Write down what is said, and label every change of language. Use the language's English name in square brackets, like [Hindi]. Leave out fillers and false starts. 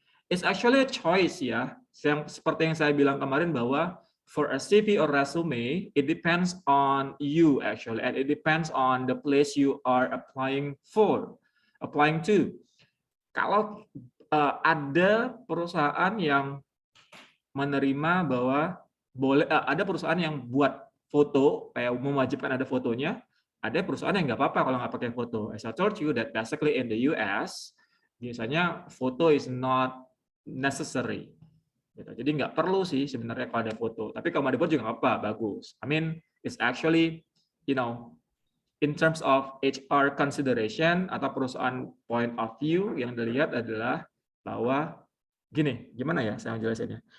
[English] It's actually a choice ya. [Indonesian] Seperti yang saya bilang kemarin bahwa [English] for a CV or resume, it depends on you actually, and it depends on the place you are applying to. [Indonesian] Kalau ada perusahaan yang menerima bahwa boleh, ada perusahaan yang buat foto, kayak mewajibkan ada fotonya, ada perusahaan yang nggak apa-apa kalau nggak pakai foto. [English] As I told you that basically in the US, [Indonesian] biasanya [English] foto is not necessary. [Indonesian] Gitu. Jadi nggak perlu sih sebenarnya kalau ada foto. Tapi kalau mau dibuat juga nggak apa, bagus. [English] I mean, it's actually, in terms of HR consideration [Indonesian] atau perusahaan [English] point of view [Indonesian] yang dilihat adalah bahwa gini, gimana ya saya jelasinnya?